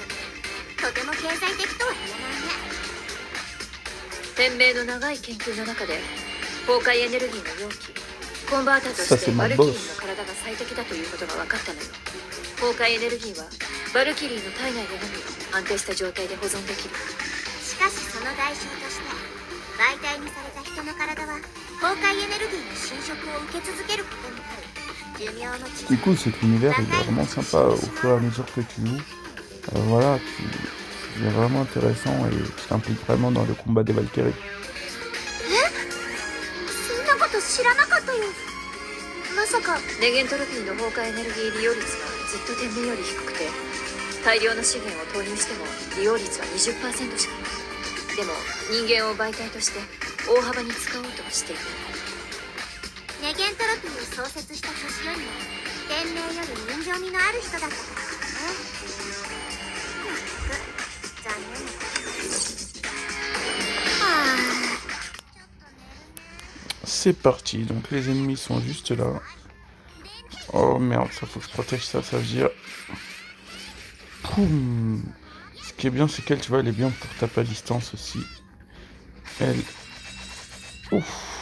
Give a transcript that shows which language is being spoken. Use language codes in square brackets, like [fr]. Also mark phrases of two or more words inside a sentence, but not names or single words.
[ja] とても経済的とは言えないね。天明の長い研究の中で崩壊エネルギーの容器コンバーターとしてバルキリーの体が最適だということが分かったのよ。崩壊エネルギーはバルキリーの体内でのみ安定した状態で保存できる。しかしその代償として媒体にされた人の体は崩壊エネルギーの侵食を受け続けることになる。寿命の縮 [fr] Du coup, cet univers il est vraiment sympa au fur et à mesure que tu joues. Voilà, il est vraiment intéressant et tu t'impliques vraiment dans le combat des Valkyries. [ja] そんなこと知らなかったよ。まさかネゲントロピーの崩壊エネルギー利用率はずっと天明より低くて大量の資源を投入しても利用率は 20% しかない。でも人間を媒体として大幅に使おうとはしている。ネゲントロピーを創設した年よりも天明より人情味のある人だったからね。残念なこと。 [fr] C'est parti, donc les ennemis sont juste là. Oh merde, ça faut que je protège ça, ça veut dire... Poum. Ce qui est bien, c'est qu'elle, tu vois, elle est bien pour taper à distance aussi. Elle... Ouf.